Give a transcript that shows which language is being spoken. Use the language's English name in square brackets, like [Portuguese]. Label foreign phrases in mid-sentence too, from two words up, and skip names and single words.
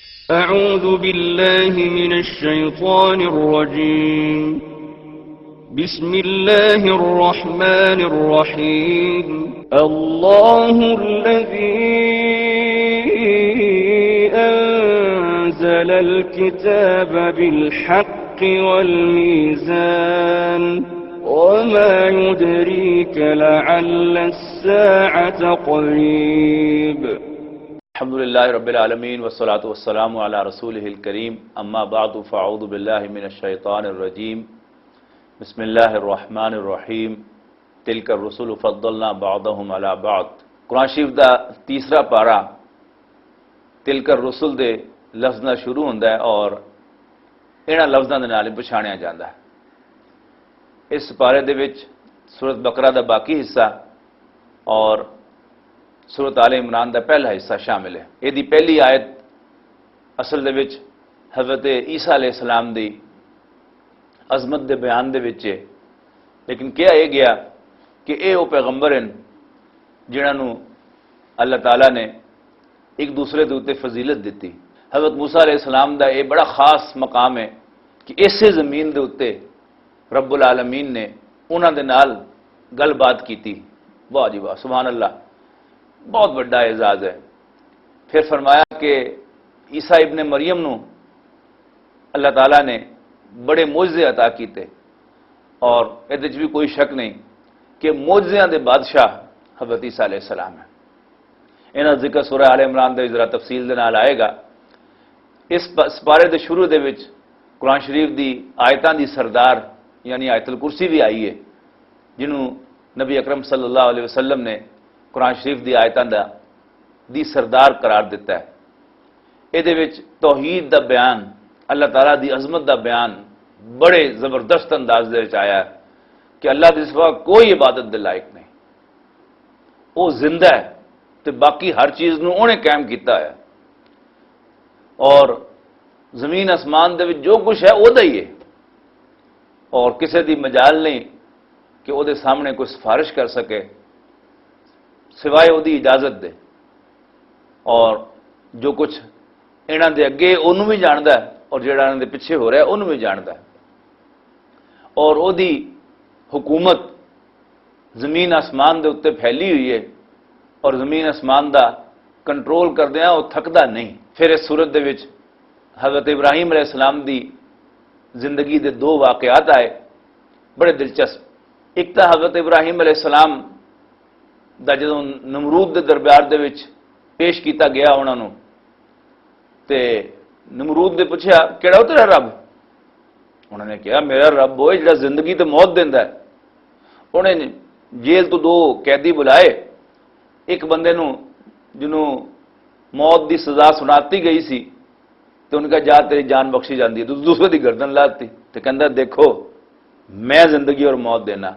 [Arabic] أعوذ بالله من الشيطان الرجيم بسم الله الرحمن الرحيم الله الذي أنزل الكتاب بالحق والميزان وما يدريك لعل الساعة قريب الحمد للہ رب العالمین والصلاة والسلام علی رسولہ الکریم اما بعد فاعوذ باللہ من الشیطان الرجیم بسم اللہ الرحمن الرحیم تلک الرسل فضلنا بعضهم علی بعض۔ [Punjabi] قرآن شریف دا تیسرا پارا [Arabic] تلک الرسل [Punjabi] دے لفظ نال شروع ہوندا ہے اور انہاں لفظاں دے نال پچھاڑیا جاندا ہے۔ اس پارے دے وچ سورۃ بقرہ دا باقی حصہ اور سورۃ آل عمران دا پہلا حصہ شامل ہے۔ یہ دی پہلی آیت اصل دے وچ حضرت عیسیٰ [Arabic] علیہ السلام [Punjabi] دی عظمت دے بیان دے وچ ہے، لیکن کیا یہ گیا کہ اے او پیغمبر ہیں جنہاں نو اللہ تعالیٰ نے ایک دوسرے دے اوتے فضیلت دیتی۔ حضرت موسیٰ [Arabic] علیہ السلام [Punjabi] دا یہ بڑا خاص مقام ہے کہ اسے زمین دے اوتے [Arabic] رب العالمین [Punjabi] نے انہاں دے نال گل بات کیتی۔ [Urdu] واہ جی واہ، [Arabic] سبحان اللہ، [Urdu] بہت بڑا اعزاز ہے۔ [Punjabi] پھر فرمایا کہ عیسیٰ ابن مریم نو اللہ تعالیٰ نے بڑے معجزے عطا کیتے اور یہ بھی کوئی شک نہیں کہ معجزیاں دے بادشاہ حضرت عیسیٰ [Arabic] علیہ السلام [Punjabi] ہیں۔ انہاں ذکر سورہ آل عمران دے ذرا تفصیل دے نال آئے گا۔ اس پارے دے شروع دے وچ قرآن شریف دی آیتاں دی سردار یعنی آیت الکرسی بھی آئی ہے، جنہوں نبی اکرم [Arabic] صلی اللہ علیہ وسلم [Punjabi] نے قرآن شریف دی آیتاں دی سردار قرار دیتا ہے۔ یہ توحید دا بیان، اللہ تعالیٰ دی عظمت دا بیان بڑے زبردست انداز دے وچ آیا ہے کہ اللہ دے سوا کوئی عبادت دے لائق نہیں، وہ زندہ ہے تو باقی ہر چیز نو انہیں قائم کیتا ہے، اور زمین آسمان دے وچ جو کچھ ہے وہ دا ہی ہے، اور کسی دی مجال نہیں کہ وہ دے سامنے کوئی سفارش کر سکے سوائے وہ دی اجازت دے، اور جو کچھ انہاں دے اگے انہوں بھی جاندا ہے اور جڑا انہاں دے پیچھے ہو رہا ہے انہوں بھی جاندا ہے، اور وہ دی حکومت زمین آسمان دے اتنے پھیلی ہوئی ہے اور زمین آسمان دا کنٹرول کردیا وہ تھکدا نہیں۔ پھر اس صورت دے وچ حضرت ابراہیم [Arabic] علیہ السلام [Punjabi] دی زندگی دے دو واقعات آئے بڑے دلچسپ۔ ایک تا حضرت ابراہیم [Arabic] علیہ السلام [Punjabi] دا جدوں نمرود دے دربار دے وچ پیش کیتا گیا انہاں نوں تے نمرود نے پوچھا کیڑا ہو تیرا رب؟ انہوں نے کہا میرا رب وہ جڑا زندگی تے موت دیندا ہے۔ انہیں جیل تو دو قیدی بلائے، ایک بندے نوں جنوں موت دی سزا سناتی گئی سی تو ان کا جا تیری جان بخشی جاندی ہے، تو دوسرے دی گردن لاتی تو کہندا دیکھو میں زندگی اور موت دینا۔